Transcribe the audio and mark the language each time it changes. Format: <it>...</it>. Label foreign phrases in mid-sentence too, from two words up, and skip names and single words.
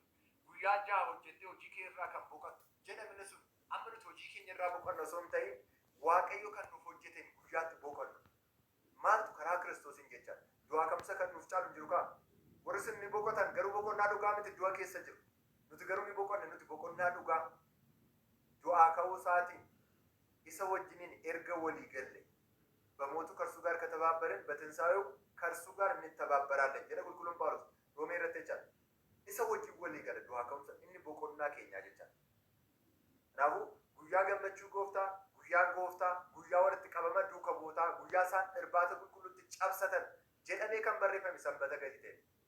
<om>Guyyaa ja'a hojjettee hojii kee irraa kan boqotu jedhamne sun amma nuti hojii keenya irraa boqonnu osoo hin ta'in Waaqayyo kan nuuf hojjeteen guyyaatti boqonnu. Maaltu karaa Kiristoosiin jecha. Du'aa ka'umsa kan nuuf caalu jiru kaa. Warri sun ni boqotan garuu boqonnaa dhugaa miti du'a keessa jiru. Nuti garuu ni boqonne nuti boqonnaa dhugaa. Du'aa ka'uu isaatiin isa wajjiniin erga walii galle</om> <am>በሞቱ ከእርሱ ጋር ከተባበርን በትንሣኤው ከእርሱ ጋር እንተባበራለን</am> <om>jedha qulqulluun Phaawulos Roomee irratti jecha. Isa wajjin walii gale du'aa ka'umsa inni boqonnaa keenyaa jecha. Kanaafuu guyyaa gammachuu gooftaa, guyyaa walitti qabama duuka bootaa, guyyaa isaan irbaata qulqulluutti cabsatan jedhamee kan barreeffame sanbata gadi ta'e.</om>